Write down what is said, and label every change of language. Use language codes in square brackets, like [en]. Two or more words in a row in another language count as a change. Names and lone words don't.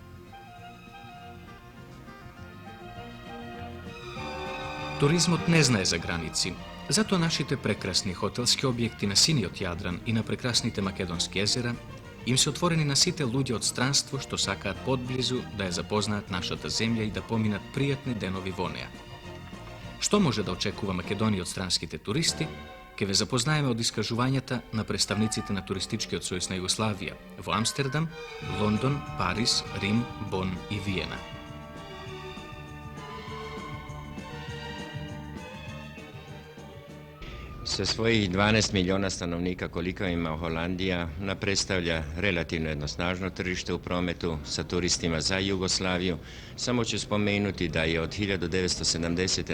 [mk] Туризмот не знае за граници, затоа нашите прекрасни хотелски објекти на синиот Јадран и на прекрасните македонски езера им се отворени на сите луѓе од странство што сакаат подблизу да ја запознаат нашата земја и да поминат пријатни денови во неа. Што може да очекува Македонија од странските туристи, ќе ве запознаеме од искажувањата на представниците на Туристичкиот сојуз на Југославија во Амстердам, Лондон, Париз, Рим, Бон и Виена. [sr] Sa svojih 12 miliona stanovnika koliko ima Holandija, ona predstavlja relativno jedno snažno tržište u prometu sa turistima za Jugoslaviju. Samo ću spomenuti da je od 1970.